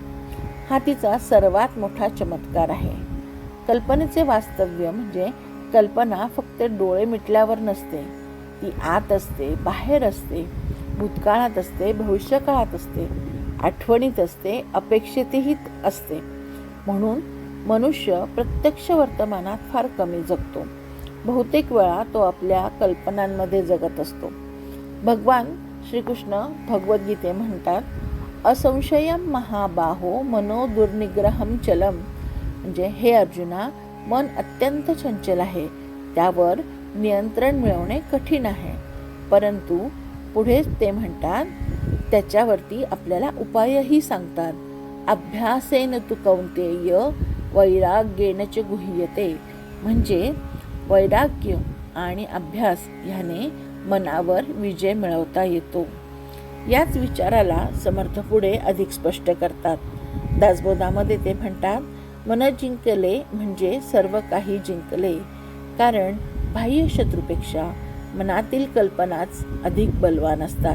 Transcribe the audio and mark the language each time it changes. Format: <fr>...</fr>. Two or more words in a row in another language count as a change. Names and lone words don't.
<mr>हा तिचा सर्वात मोठा चमत्कार आहे. कल्पनेचे वास्तव्य म्हणजे कल्पना फक्त डोळे मिटल्यावर नसते, ती आत असते, बाहेर असते, भूतकाळात असते, भविष्यकाळात असते, आठवणीत असते, अपेक्षेतही असते. म्हणून मनुष्य प्रत्यक्ष वर्तमानात फार कमी जगतो. बहुतेक वेळा तो आपल्या कल्पनांमध्ये जगत असतो. भगवान श्रीकृष्ण भगवद्गीते म्हणतात,</mr> <sa>असंशयम महाबाहो मनो दुर्निग्रहम चलम.</sa> <mr>म्हणजे हे अर्जुना, मन अत्यंत चंचल आहे, त्यावर नियंत्रण मिळवणे कठीण आहे. परंतु पुढे ते म्हणतात, त्याच्यावरती आपल्याला उपायही सांगतात.</mr> <sa>अभ्यासेन तु कौंतेय वैराग्येन च गुह्यते.</sa> <mr>म्हणजे वैराग्य आणि अभ्यास ह्याने मनावर विजय मिळवता येतो. याच विचाराला समर्थ पुढे अधिक स्पष्ट करतात. दासबोधामध्ये ते म्हणतात, मन जिंकले म्हणजे सर्व काही जिंकले, कारण बाह्य शत्रूपेक्षा मनातील कल्पनाच अधिक बलवान असतात.</mr>